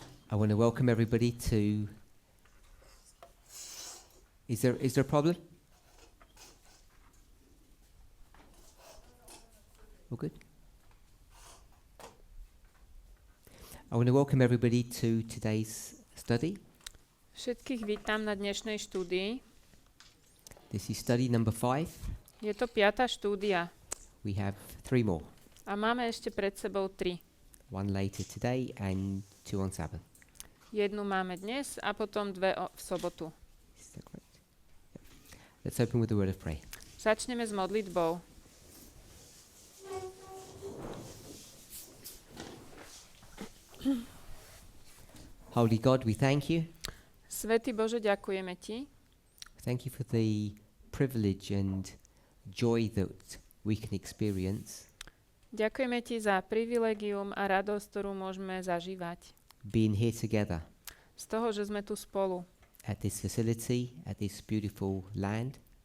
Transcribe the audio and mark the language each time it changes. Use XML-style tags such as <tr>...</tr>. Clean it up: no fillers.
<en>I want to welcome everybody to... Is there a problem? All good? I want to welcome everybody to today's study.</en> <sk>Všetkých vítam na dnešnej štúdii.</sk> <en>This is study number 5.</en> <sk>Je to 5. štúdia.</sk> <en>We have 3 more.</en> <sk>A máme ešte pred sebou 3.</sk> <en>One later today and 2 on Sabbath.</en> <sk>Jednu máme dnes a potom 2 v sobotu.</sk> <en>Is that correct? Yeah. Let's open with a word of prayer.</en> <sk>Začneme s modlitbou.</sk> <en>Holy God, we thank you.</en> <sk>Svätý Bože, ďakujeme Ti.</sk> <en>Thank you for the privilege and joy that we can experience</en> <sk>Ďakujeme Ti za privilegium a radosť, ktorú môžeme zažívať.</sk> <en>being here together</en> <sk>Z toho, že sme tu spolu</sk> <en>at this facility, at this beautiful land.</en>